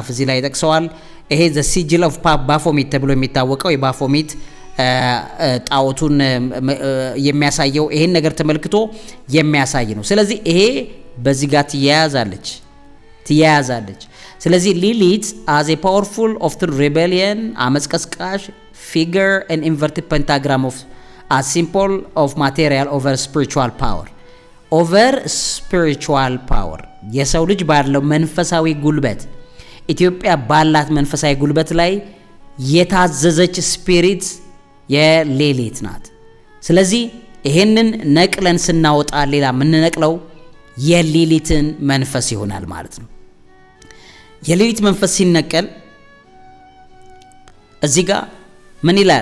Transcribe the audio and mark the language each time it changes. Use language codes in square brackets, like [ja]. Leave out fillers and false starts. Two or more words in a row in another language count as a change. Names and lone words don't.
[am] እዚህ ላይ ጠቅሰዋል። ይሄ ዘ ሲጅል ኦፍ ባፎሚት ተብሎ የሚታወቀው የባፎሚት ጣዖቱን የሚያሳየው ይሄን ነገር ተመልክቶ የሚያሳይ ነው። ስለዚህ ይሄ በዚህ ጋር ትያያዛለች። ስለዚህ ሊሊት [en] as a powerful often rebellion [am] አመጽ ቀስቃሽ [en] figure an inverted pentagram of a symbol of material over spiritual [am] power የሰው ልጅ ባለው መንፈሳዊ ጉልበት ኢትዮጵያ ባላት መንፈሳዊ ጉልበት ላይ የታዘዘች ስፒሪት የሌሊት ናት። ስለዚህ ይሄንን ነቅለን ስናወጣ ሌላ ምን ነቅለው የሌሊትን መንፈስ ይሆናል ማለት ነው። የሌሊት መንፈስ ሲነቀል እዚህ ጋር ምን ይላል?